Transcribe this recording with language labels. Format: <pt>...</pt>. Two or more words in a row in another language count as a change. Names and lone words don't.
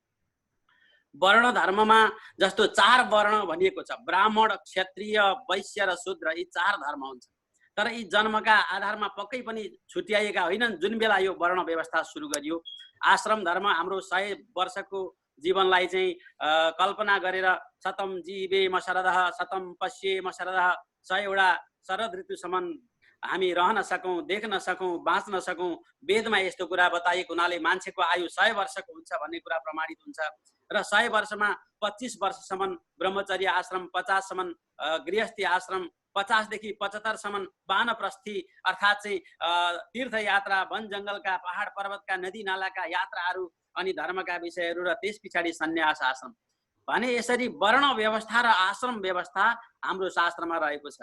<ne>वर्ण धर्ममा जस्तो 4 वर्ण भनिएको छ, ब्राह्मण, क्षत्रिय, वैश्य र शूद्र, यी 4 धर्म हुन्छन्। तर यी जन्मका आधारमा पक्कै पनि छुट्याइएका होइनन्। जुन बेला यो वर्ण व्यवस्था सुरु गरियो, आश्रम धर्म हाम्रो 100 वर्षको जीवनलाई चाहिँ कल्पना गरेर</ne> <sa>शतम जीवेम शरदः शतम पश्येम शरदः,</sa> <ne>100 वटा शरद ऋतुसम्म हामी रहन सकौँ, देख्न सकौँ, बाँच्न सकौँ। वेदमा यस्तो कुरा बताइएको हुनाले मान्छेको आयु 100 वर्षको हुन्छ भन्ने कुरा प्रमाणित हुन्छ। र 100 वर्षमा 25 वर्षसम्म ब्रह्मचर्य आश्रम, 50 सम्म गृहस्थी आश्रम, 50 देखि 75 सम्म वानप्रस्थी अर्थात् चाहिँ तीर्थयात्रा, वन जङ्गलका, पहाड पर्वतका, नदी नालाका यात्राहरू अनि धर्मका विषयहरू, र त्यस पछाडि सन्यास आश्रम भने यसरी वर्ण व्यवस्था र आश्रम व्यवस्था हाम्रो शास्त्रमा रहेको छ।</ne>